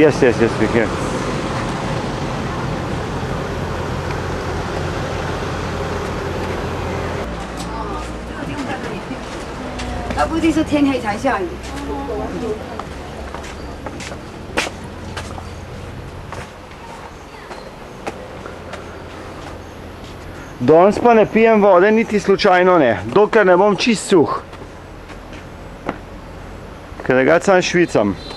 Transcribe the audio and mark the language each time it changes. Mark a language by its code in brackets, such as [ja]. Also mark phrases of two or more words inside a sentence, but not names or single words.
[en] Yes, we can. [zh] 不定是天黑才下雨。 [sl] Danes pa ne pijem vode, niti slučajno ne, dokler ne bom čist suh. Ker drugače sam švicam.